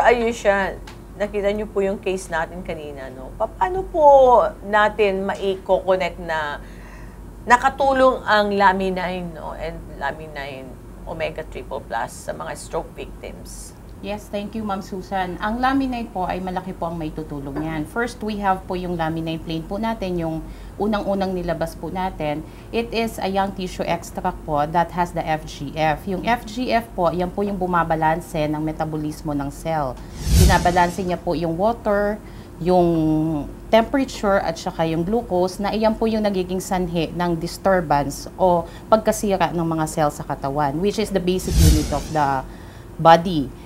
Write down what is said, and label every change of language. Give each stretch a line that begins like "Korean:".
Filipino: Ayesha, nakita niyo po yung case natin kanina, no? Paano po natin mai-connect na nakatulong ang Lamine, no?
English: And Lamine Omega Triple Plus sa mga stroke victims? Yes, thank you, Ma'am Susan.
Filipino: Ang Lamine po ay malaki po ang may tutulong yan.
English: First, we have
Filipino: po yung Lamine plain po natin, yung unang-unang nilabas po natin.
English: It is a young tissue extract po that has the FGF.
Filipino: Yung FGF po, yan po yung bumabalanse ng metabolismo ng cell. Binabalanse niya po yung water, yung temperature at saka yung glucose na iyan po yung nagiging sanhi ng disturbance o pagkasira ng mga cells sa katawan,
English: which is the basic unit of the body.